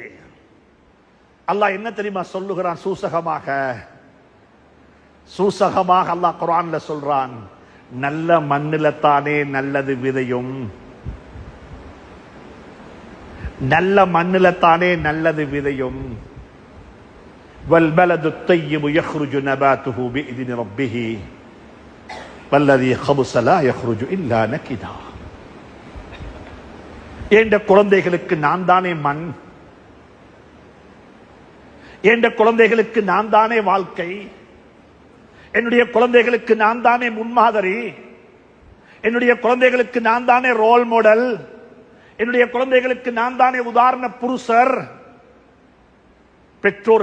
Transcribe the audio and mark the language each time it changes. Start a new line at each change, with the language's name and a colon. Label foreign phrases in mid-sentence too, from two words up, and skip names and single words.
Tamil: அல்லாஹ் என்ன தெரியுமா சொல்லுகிறான்? சூசகமாக அல்லாஹ் குர்ஆன்ல சொல்றான், நல்ல மண்ணில தானே நல்லது விதையும், நல்ல மண்ணில தானே நல்லது விதையும்.
Arabic: والبلد الطيب يخرج نباته بإذن ربه والذي خبث لا يخرج إلا نكدا.
Tamil: என்ற குழந்தைகளுக்கு நான் தானே மண், என்ற குழந்தைகளுக்கு நான் தானே வாழ்க்கை, என்னுடைய குழந்தைகளுக்கு நான் தானே முன்மாதிரி, என்னுடைய குழந்தைகளுக்கு நான் தானே
English: role model,
Tamil: என்னுடைய குழந்தைகளுக்கு நான் தானே உதாரண புருஷர்.